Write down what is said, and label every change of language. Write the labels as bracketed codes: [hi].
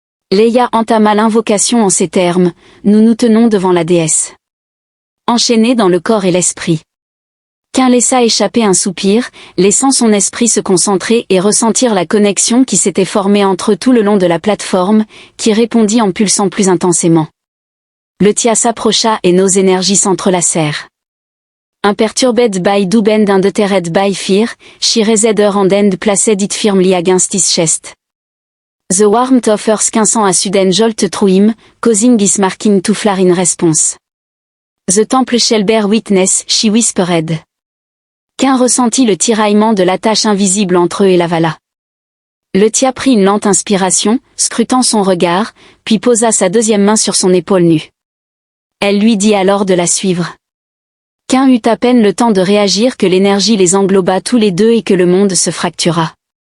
[fr] Leia entama l'invocation en ces termes, « Nous nous tenons devant la déesse. » Enchaînée dans le corps et l'esprit. Caïn laissa échapper un soupir, laissant son esprit se concentrer et ressentir la connexion qui s'était formée entre eux tout le long de la plateforme, qui répondit en pulsant plus intensément. Le Tia s'approcha et nos énergies s'entrelacèrent. [en] Imperturbed by doubt and undeterred by fear, she raised her hand and placed it firmly against his chest. The warmth of her skin sent a sudden jolt through him, causing his marking to flare in response. The temple shall bear witness, she whispered. [fr] Cain ressentit le tiraillement de la tache invisible entre eux et l'avala. Le tia prit une lente inspiration, scrutant son regard, puis posa sa deuxième main sur son épaule nue. Elle lui dit alors de la suivre. Cain eut à peine le temps de réagir que l'énergie les engloba tous les deux et que le monde se fractura.